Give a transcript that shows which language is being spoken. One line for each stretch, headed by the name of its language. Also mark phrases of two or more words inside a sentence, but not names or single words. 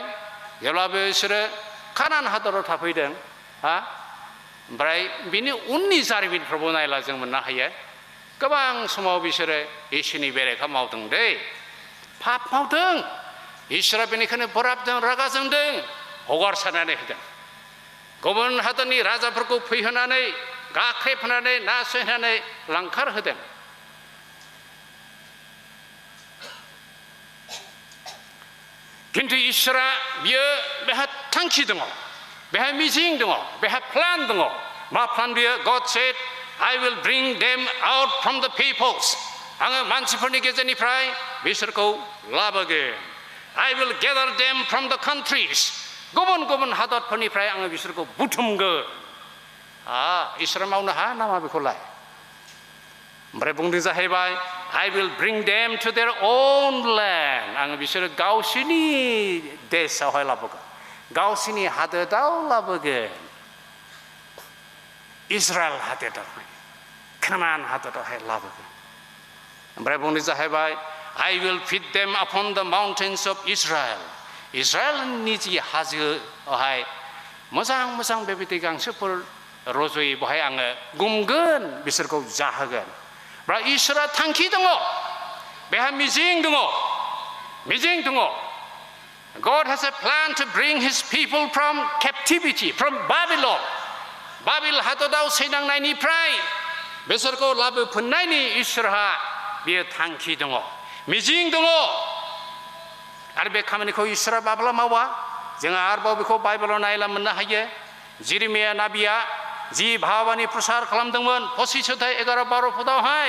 Bodo: जेब्लाबो बिसोरो कानान हादराव थाफैदों ओमफ्राय बिनि उननि जारिमिनफ्रावबो नायला जों मोननो हायो गोबां समाव बिसोरो इसोरनि बेरेखा मावदों दै पाप मावदों इसोरा बेनिखायनो बोराबदों रागा जोंदों हगारसारनानै होदों गुबुन हादरनि राजाफोरखौ फैहोनानै गाख्रेबहोनानै नासयहोनानै लांखार होदों किन्तु इसोरा बियो बेहा थांखि दङ बेहा मिजिं दङ बेहा प्लान दङ मा प्लान बियो God
English: said I will bring them out from the peoples
Bodo: आङो मानसिफोरनि गेजेरनिफ्राय बिसोरखौ लाबोगोन
English: I will gather them from the countries
Bodo: गुबुन गुबुन हादरफोरनिफ्राय आङो बिसोरखौ बुथुमगोन इसोरा मावनो हाया नामा बेखौलाय ओमफ्राय बुंदों जाहैबाय
English: I will bring them to their own land
Bodo: आङो बिसोरो गावसिनि देशआवहाय लाबोगोन गावसिनि हादोराव लाबोगोन इजराइल हादोरावहाय कानान हादोरावहाय लाबोगोन ओमफ्राय बुंदों जाहैबाय
English: I will feed them upon the mountains of Israel
Bodo: इजराइलनि जि हाजोआवहाय मोजां मोजां बेबायदि गांसोफोर रज'यो बेवहाय आङो गुमगोन बिसोरखौ जाहोगोन रा इसोरा थांखि दङ बेहा मिजिं दङ
English: God has a plan to bring his people from captivity from Babylon
Bodo: बाबिल हादराव सैनांनायनिफ्राय बिसोरखौ लाबोफिननायनि इसोरहा बेयो थांखि दङ मिजिं दङ आरो बे खामानिखौ इसोरा माब्ला मावा जोङो आरोबाव बेखौ बाइबेलाव नायला मोननो हायो जिरिमिया नाबिया जि भाबानि प्रसार खालामदोंमोन 25:11-12 फुटावहाय